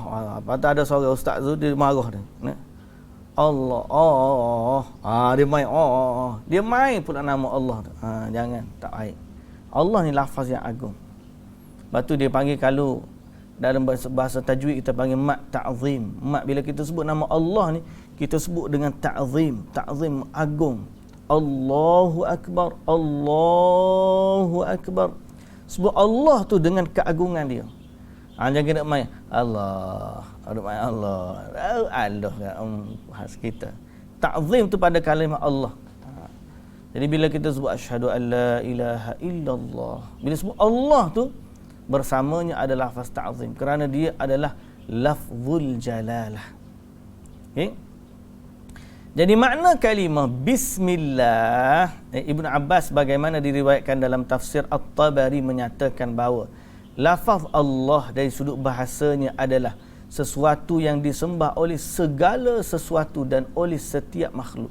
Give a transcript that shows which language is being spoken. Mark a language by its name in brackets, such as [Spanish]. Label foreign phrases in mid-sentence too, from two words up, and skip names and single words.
[Malay] Lepas tu ada seorang ustaz tu dia marah dia. Allah dia main dia main pula nama Allah tu. Jangan, tak baik. Allah ni lafaz yang agung. Lepas tu dia panggil, kalau dalam bahasa tajwid kita panggil [Arabic] mat ta'zim. [Malay] Mat bila kita sebut nama Allah ni, kita sebut dengan ta'zim, ta'zim agung. [Arabic] Allahu akbar, Allahu akbar. [Malay] Sebut Allah tu dengan keagungan dia. Jangan kena main Allah, ada main Allah. Allah khas kita. Ta'zim tu pada kalimah Allah. Jadi bila kita sebut [Arabic] asyhadu an la ilaha illallah, [Malay] bila sebut Allah tu bersamanya ada lafaz ta'zim, kerana dia adalah [Arabic] lafzul jalalah. [Malay] Okey. Jadi makna kalimah bismillah, Ibn Abbas bagaimana diriwayatkan dalam tafsir At-Tabari menyatakan bahawa lafaz Allah dari sudut bahasanya adalah sesuatu yang disembah oleh segala sesuatu dan oleh setiap makhluk.